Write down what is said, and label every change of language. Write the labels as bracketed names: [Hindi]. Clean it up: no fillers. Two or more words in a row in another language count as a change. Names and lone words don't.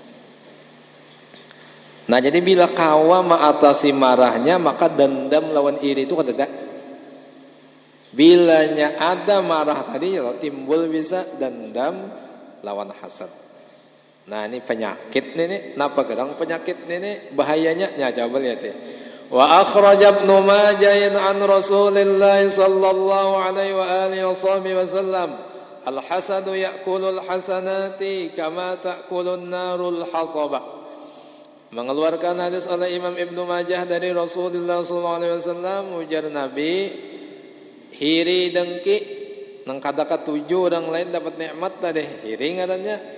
[Banjar] Nah jadi bila kawa mengatasi marahnya, maka dendam lawan iri itu kada. Bilanya ada marah tadi timbul bisa dendam lawan hasad. Nah ini penyakit nih, napa gerang penyakit nih bahayanya nya coba lihat ya. [Arabic] وأخرج ابن ماجه عن رسول الله صلى الله عليه وآله وسلم الحسد يأكل الحسنات كما تأكل النار الحطب. [Banjar] Mengeluarkan hadis oleh Imam Ibnu Majah dari Rasulullah [Arabic] صلى الله عليه وسلم, [Banjar] ujar Nabi, hiri dengki nang kada katuju orang lain dapat nikmat tadi, hiri ngarannya.